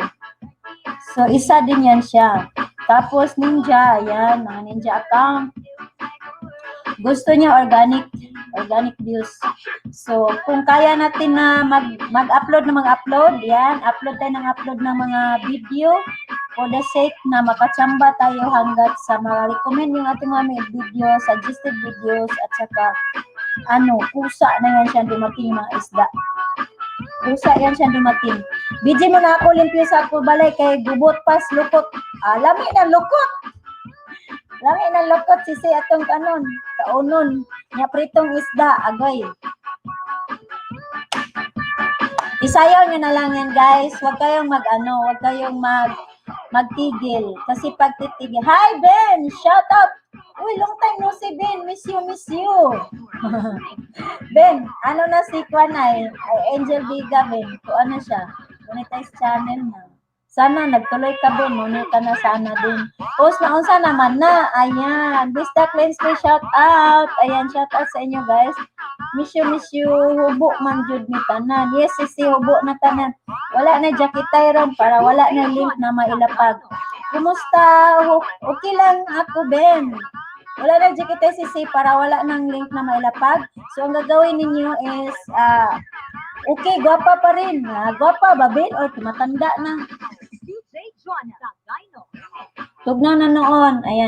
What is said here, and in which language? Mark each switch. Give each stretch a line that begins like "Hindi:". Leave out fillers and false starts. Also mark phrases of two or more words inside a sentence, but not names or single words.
Filipino: So isa din yan siya. Tapos Ninja, yan, mga Ninja account. Gusto niya organic views. So, kung kaya natin na mag-upload, yan, upload tayo ng mga video
English: for the sake
Filipino: na makachamba tayo hanggat sa ma-recommend yung ating mga video,
English: suggested videos,
Filipino: at saka, pusa na yan siya dumating yung mga isda. Pusa yan siya dumating.
Cebuano: Bidji mo na ako, limpyo sa ako balay, kay gubot pas, lukot. Lami na lukot! Lami na lukot, Sisi, atong kaunon. Nga pritong isda, agay.
Filipino: Isayaw nyo na lang yan, guys. Huwag kayong magtigil. Kasi pag titigil, hi, Ben!
English: Shout out!
Filipino: Uy,
English: long time no
Filipino: si Ben.
English: Miss you.
Filipino: Ben, na si Kwan ay Angel Biga, Ben. Kung siya. Monetize channel na. Sana nagtuloy ka, Ben. Ngunit ka na sana din. Post na unsa naman na. Ayan. Bista Cleanse,
English: shout out.
Filipino: Ayan,
English: shout out
Filipino: sa inyo, guys.
English: Miss you.
Cebuano: Hubo man jud ni tanan. Yes, Sisi, hubo na tanan. Wala na jacket ron para wala na link na mailapag.
Filipino: Kumusta? Okay lang ako, Ben.
Cebuano: Wala na jacket Sisi para wala nang link na mailapag.
Filipino: So, ang gagawin ninyo is, okay, gwapa pa rin. Gwapa ba, Ben? O, tumatanda na.
Cebuano: Tugnaw na noon.
Filipino: Ayan.